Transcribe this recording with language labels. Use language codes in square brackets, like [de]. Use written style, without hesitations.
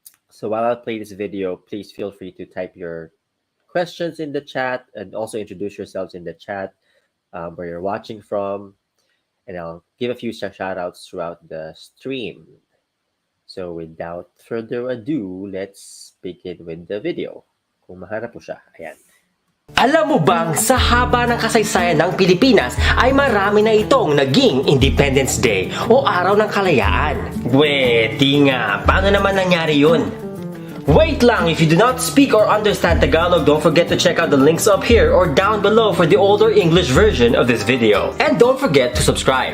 [en] So while I play this video, please feel free to type your questions in the chat and also introduce yourselves in the chat, where you're watching from, and I'll give a few shout outs throughout the stream. So without further ado, let's begin with the video. [tl] Kung mahanap po siya, ayan. Alam mo bang sa haba ng kasaysayan ng Pilipinas ay marami na itong naging Independence Day o Araw ng Kalayaan? Di nga, paano naman nangyari yun? [en] Wait lang, if you do not speak or understand Tagalog, don't forget to check out the links up here or down below for the older English version of this video. And don't forget to subscribe.